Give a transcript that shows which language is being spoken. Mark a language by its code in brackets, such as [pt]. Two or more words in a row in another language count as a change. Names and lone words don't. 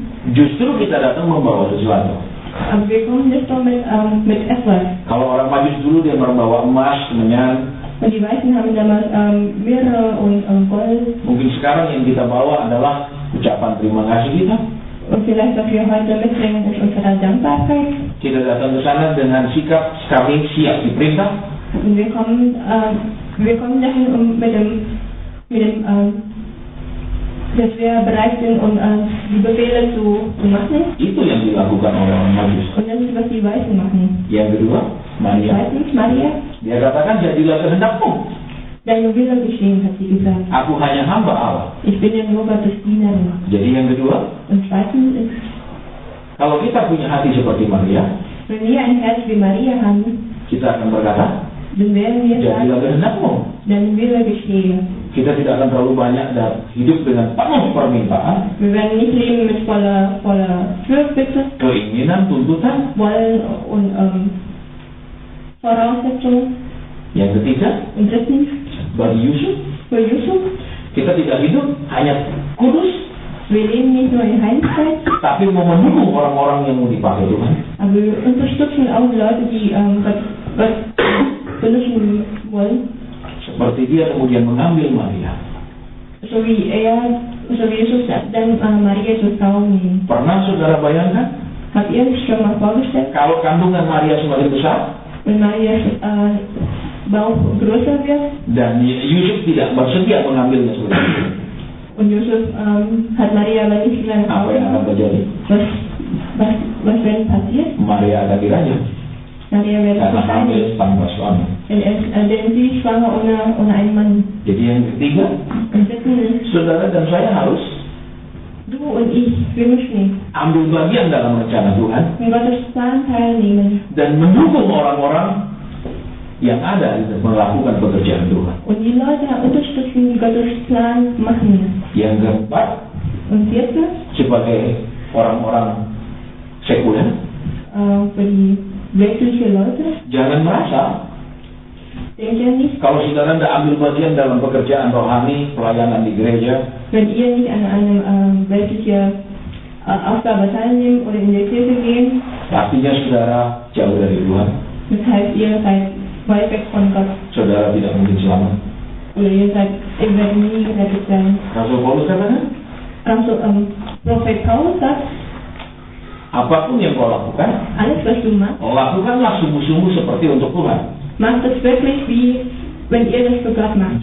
[id] Justru kita datang membawa sesuatu. [de] aber wir kommen nicht nur mit etwas. [id] Kalau orang Majus dulu dia membawa emas, kemenyan. [de] Und die Weißen haben damals Myrrhe und Gold. [id] Mungkin sekarang yang kita bawa adalah ucapan terima kasih kita. [de] Und vielleicht, was wir heute mitbringen, ist unsere Dankbarkeit. [id] Kita datang ke sana dengan sikap kami siap diperintah. [de] Und wir kommen dahin mit dem dass wir bereit sind, um die Befehle zu machen. [id] Itu yang dilakukan oleh orang Majus. [de] Und das ist, was die Weißen machen. [id] Yang kedua, Maria. [de] Zweitens, Maria, [id] Dia katakan, jadilah kehendakmu. [de] deine Wille geschehen, hat sie gesagt. [id] Aku hanya hamba Allah. [de] Ich bin ja nur Gottes Dienerin. [id] Jadi yang kedua, [de] Und zweitens ist, [id] kalau kita punya hati seperti Maria, [de] wenn wir ein Herz wie Maria haben, [id] kita akan berkata, [de] dann werden wir [id] jadilah [de] sagen, [id] kehendakmu. [de] deine Wille geschehe. [id] Kita tidak akan terlalu banyak dan hidup dengan penuh permintaan, [de] Wir werden nicht leben mit voller Fürbitte, [id] keinginan, tuntutan. [de] Wollen und Voraussetzungen. [id] Yang ketiga, [de] Und drittens, [id] bagi Yusuf, [de] für Yusuf, [id] kita tidak hidup hanya kudus, [de] wir leben nicht nur in Heiligkeit, [id] tapi mau mendukung orang-orang yang mau dipakai Tuhan. [de] aber wir unterstützen auch Leute, die Gott benutzen wollen. [id] Seperti dia kemudian mengambil Maria. [de] So wie Jesus dann Maria zur Frau nehmen. [id] Pernah saudara bayangkan, [de] Habt ihr euch schon mal vorgestellt, [id] kalau kandungan Maria semakin besar, [de] wenn Marias Bauch größer wird [id] dan Yusuf tidak bersedia mengambilnya seperti itu, [de] und Josef hat Maria aber nicht lange [id] apa yang akan terjadi? [de] was wenn passiert? [id] Maria akan dirajam [de] Maria wird [id] karena hamil [de] versteinigt, [id] tanpa suami. [de] denn sie ist schwanger ohne einen Mann. [id] Jadi yang ketiga, [de] Und drittens, [id] saudara dan saya harus [de] du und ich, wir müssen [id] ambil bagian dalam rencana Tuhan [de] in Gottes Plan teilnehmen [id] dan mendukung orang-orang yang ada untuk melakukan pekerjaan Tuhan. [de] und die Leute unterstützen, die Gottes Plan machen. [id] Yang keempat, [de] Und viertens, [id] sebagai orang-orang sekuler, [de] für die weltliche Leute, [id] jangan merasa [de] denkt ihr nicht, [id] kalau saudara tidak ambil bagian dalam pekerjaan rohani, pelayanan di gereja, [de] wenn ihr nicht an eine weltliche Aufgabe teilnehmt oder in der Kirche gehen, [id] artinya saudara jauh dari Tuhan, [de] das heißt, ihr seid weit weg von Gott [id] saudara tidak mungkin selamat. [de] oder ihr werdet nie gerettet sein. [id] Rasul Paulus katakan, [de] Also, Prophet Paulus sagt, [id] apapun yang kau lakukan, [de] alles was du machst, [id] lakukanlah sungguh-sungguh seperti untuk Tuhan. [de] macht es wirklich wie wenn ihr das für Gott macht.